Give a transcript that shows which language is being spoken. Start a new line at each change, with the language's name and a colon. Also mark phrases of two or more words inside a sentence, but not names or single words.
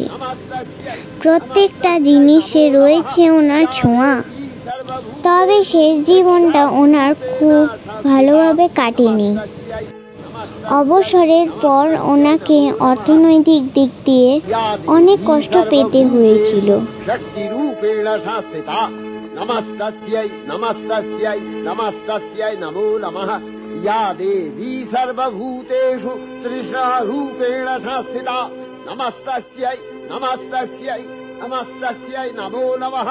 Bangla: প্রত্যেকটা জিনিসে রয়েছে ওনার ছোঁয়া। তবে শেষ জীবনটা ওনার খুব ভালোভাবে কাটেনি। অবসরের পর ওনাকে অর্থনৈতিক দিক দিয়ে অনেক কষ্ট পেতে হয়েছিল।
Sanskrit: या देवी सर्वभूतेषु तृष्णारूपेण संस्थिता नमस्तस्यै नमस्तस्यै नमस्तस्यै नमो नमः।